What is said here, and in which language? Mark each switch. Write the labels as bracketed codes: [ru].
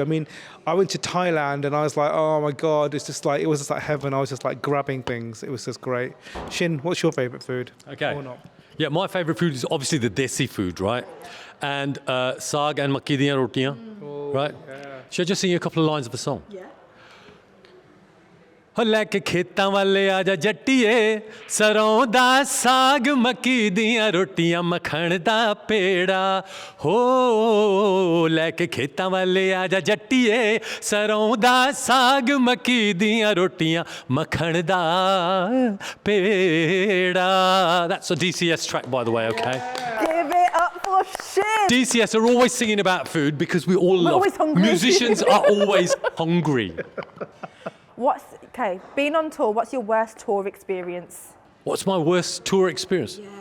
[en] I mean, I went to Thailand and I was like, oh my God, it was just like heaven. I was just like grabbing things. It was just great. Shin, what's your favourite food? Okay. Or not? Yeah, my favourite food is obviously the desi food, right? And saag and makki diyan rotiyan, right? Should I just sing you a couple of lines of the song? Yeah. [pa] ਹੋ ਲੈ ਕੇ ਖੇਤਾਂ ਵਾਲੇ ਆ ਜਾ ਜੱਟੀਏ ਸਰੋਂ ਦਾ ਸਾਗ ਮੱਕੀ ਦੀਆਂ ਰੋਟੀਆਂ ਮੱਖਣ ਦਾ ਪੇੜਾ ਹੋ ਲੈ ਕੇ ਖੇਤਾਂ ਵਾਲੇ ਆ ਜਾ ਜੱਟੀਏ ਸਰੋਂ ਦਾ ਸਾਗ ਮੱਕੀ ਦੀਆਂ ਰੋਟੀਆਂ ਮੱਖਣ ਦਾ ਪੇੜਾ. [en] That's a DCS track, by the way, okay? Give it up for Shin. DCS are always singing about food because we all love always hungry. musicians are always hungry. Okay, being on tour, what's your worst tour experience? What's my worst tour experience?